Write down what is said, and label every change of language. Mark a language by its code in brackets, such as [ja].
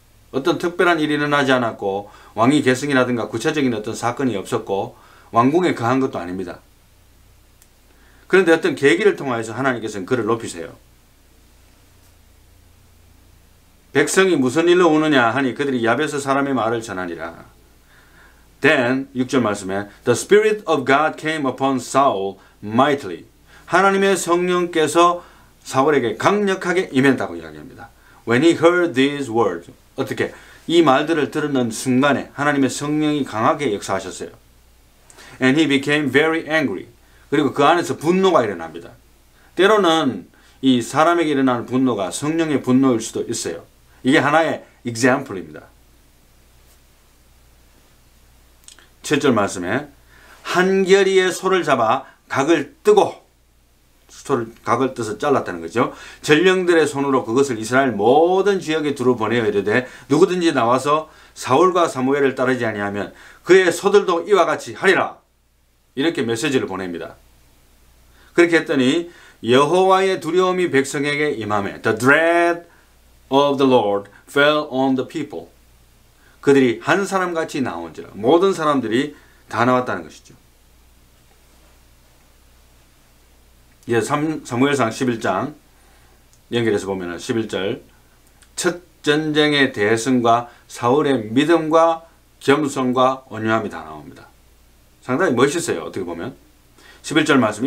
[ko] 어떤 특별한 일이 일어나지 않았고 왕위 계승이라든가 구체적인 어떤 사건이 없었고 왕궁에 거한 것도 아닙니다. 그런데 어떤 계기를 통하여서 하나님께서는 그를 높이세요. 백성이 무슨 일로 오느냐 하니 그들이 야베스 사람의 말을 전하니라. [en] Then [ko] 6절 말씀에 [en] The Spirit of God came upon Saul mightily. [ko] 하나님의 성령께서 사울에게 강력하게 임했다고 이야기합니다. [en] When he heard these words. [ko] 어떻게? 이 말들을 들은 순간에 하나님의 성령이 강하게 역사하셨어요. [en] And he became very angry. [ko] 그리고 그 안에서 분노가 일어납니다. 때로는 이 사람에게 일어나는 분노가 성령의 분노일 수도 있어요. 이게 하나의 example입니다. 7절 말씀에 한결이의 소를 잡아 각을 뜨고 각을 떠서 잘랐다는 거죠. 전령들의 손으로 그것을 이스라엘 모든 지역에 두루 보내어 이르되 누구든지 나와서 사울과 사무엘을 따르지 아니하면 그의 소들도 이와 같이 하리라. 이렇게 메시지를 보냅니다. 그렇게 했더니 여호와의 두려움이 백성에게 임하매 [en] The dread of the Lord fell on the people. [ko] 그들이 한 사람같이 나온지라. 모든 사람들이 다 나왔다는 것이죠. 이제 사무엘상 11장 연결해서 보면 11절 첫째 전쟁의 대승과 사울의 믿음과 겸손과 온유함이 다 나옵니다. 상당히 멋있어요. 어떻게 보면. 11절 말씀.